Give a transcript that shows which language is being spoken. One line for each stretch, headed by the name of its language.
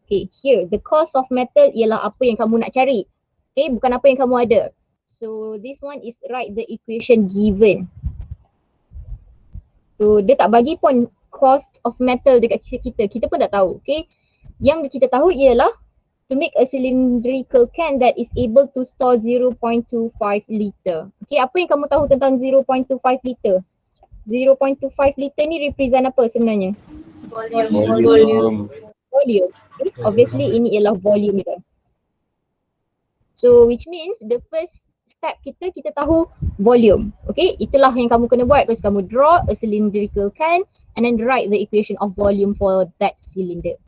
Malay: Okay,
English: here the cost of metal
Malay: ialah apa yang kamu nak cari. Okay, bukan apa yang kamu ada.
English: So this one is write the equation given.
Malay: So dia tak bagi pun cost of metal dekat kita pun tak tahu.
English: Okay,
Malay: yang kita tahu ialah
English: to make a cylindrical can that is able to store 0.25 liter.
Malay: Okay, apa yang kamu tahu tentang 0.25 liter? 0.25 liter ni represent apa sebenarnya?
English: Volume. Volume.
Malay: Okay, obviously ini ialah volume dia.
English: So which means the first step kita tahu volume.
Malay: Okay, itulah yang kamu kena buat.
English: First kamu draw a cylindrical can and then write the equation of volume for that cylinder.